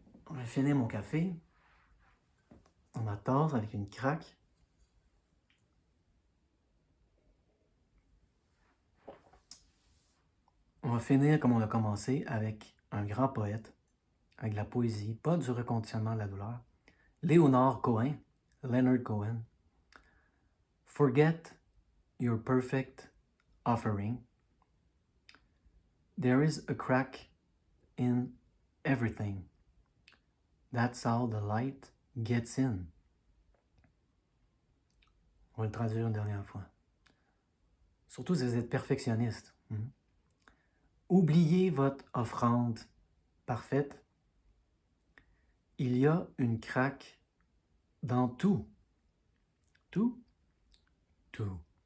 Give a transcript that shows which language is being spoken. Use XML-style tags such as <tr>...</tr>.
<fr>Je vais finir mon café dans ma tasse avec une craque. On va finir comme on a commencé avec un grand poète, avec de la poésie, pas du reconditionnement de la douleur. Leonard Cohen, Leonard Cohen.</fr> <en>Forget your perfect offering. There is a crack in everything. That's how the light gets in.</en> <fr>On va le traduire une dernière fois. Surtout si vous êtes perfectionniste. Oubliez votre offrande parfaite. Il y a une craque dans tout. Tout? Tout.</fr>